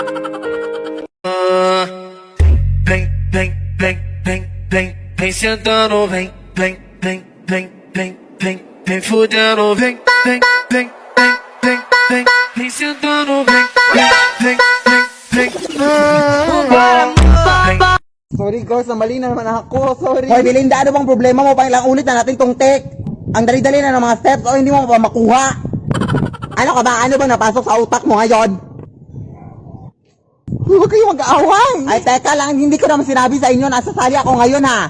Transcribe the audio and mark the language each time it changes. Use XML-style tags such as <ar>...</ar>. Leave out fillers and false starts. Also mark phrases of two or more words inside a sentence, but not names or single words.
<pt>Vem, vem, vem, vem, vem, vem sentando, vem, vem, vem, vem, vem, vem, vem fudendo, vem, vem, vem, vem, vem, vem, vem sentando, vem, vem, vem, vem, vem.</pt> <en>Sorry, girls.</en> <tl>Mali na naman ako. Sorry. Hoy, Belinda, ano bang problema mo? Pang ilang ulit na natin tong take. Ang dali-dali na ng mga steps o hindi mo pa makuha. Ano ka ba? Ano ba napasok sa utak mo ngayon? Huwag kayo mag-aaway. Ay, teka lang, hindi ko naman sinabi sa inyo, nasasali ako ngayon, ha?</tl>